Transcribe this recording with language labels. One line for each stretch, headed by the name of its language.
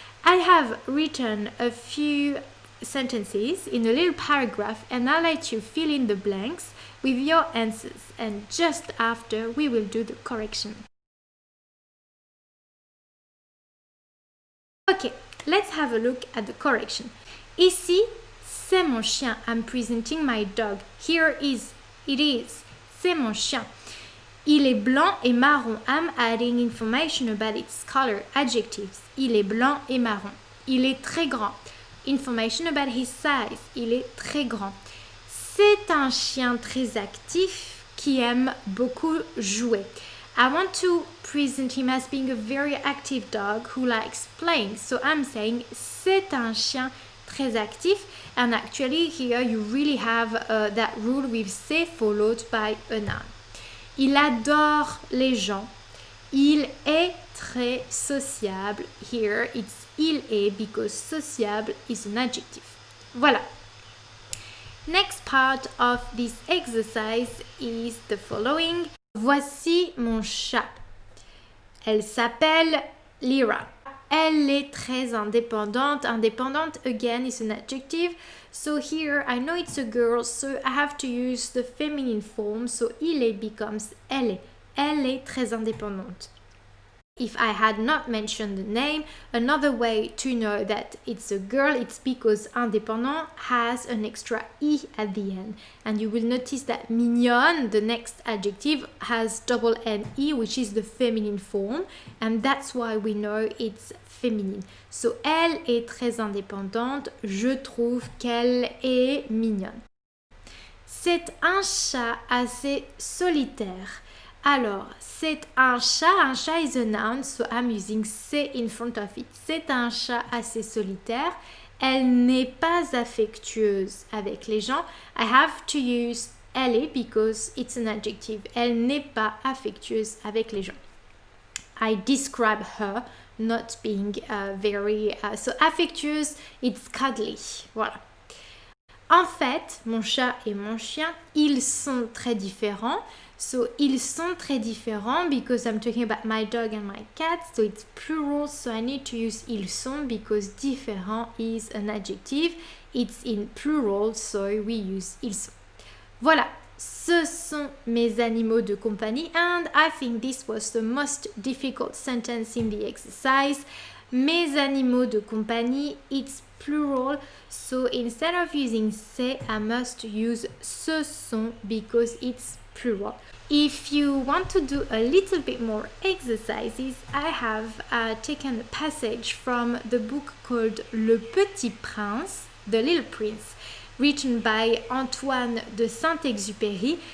English: I have written a few sentences in a little paragraph and I'll let you fill in the blanks with your answers, and just after we will do the correction. Okay, let's have a look at the correction. Ici, c'est mon chien. I'm presenting my dog. Here is, it is, c'est mon chien.
French: Il est blanc et marron.
English: I'm adding information about its color. Adjectives.
French: Il est blanc et marron. Il est très grand. Information about his size. Il est très grand. C'est un chien très actif qui aime beaucoup jouer.
English: I want to present him as being a very active dog who likes playing. So I'm saying c'est un chien très actif. And actually here you really have that rule with c'est followed by a noun.
French: Il adore les gens. Il est très sociable.
English: Here it's il est because sociable is an adjective. Voilà. Next part of this exercise is the following.
French: Voici mon chat. Elle s'appelle Lyra. Elle est très indépendante.
English: Indépendante, again, is an adjective. So here, I know it's a girl, so I have to use the feminine form. So il est becomes elle est.
French: Elle est très indépendante.
English: If I had not mentioned the name, another way to know that it's a girl, it's because indépendant has an extra I at the end. And you will notice that mignonne, the next adjective, has double N-E, which is the feminine form. And that's why we know it's
French: féminine. So, elle est très indépendante. Je trouve qu'elle est mignonne. C'est un chat assez solitaire.
English: Alors, c'est un chat is a noun, so I'm using c'est in front of it.
French: C'est un chat assez solitaire. Elle n'est pas affectueuse avec les gens.
English: I have to use elle because it's an adjective.
French: Elle n'est pas affectueuse avec les gens.
English: I describe her not being very... so affectueuse, it's cuddly.
French: Voilà. En fait, mon chat et mon chien, ils sont très différents.
English: So, ils sont très différents because I'm talking about my dog and my cat. So, it's plural. So, I need to use ils sont because différent is an adjective. It's in plural. So, we use ils sont. Voilà.
French: Ce sont mes animaux de compagnie.
English: And I think this was the most difficult sentence in the exercise. Mes animaux de compagnie, it's plural. So instead of using c'est, I must use ce sont because it's plural. If you want to do a little bit more exercises, I have taken a passage from the book called Le Petit Prince, The Little Prince, written by Antoine de Saint-Exupéry.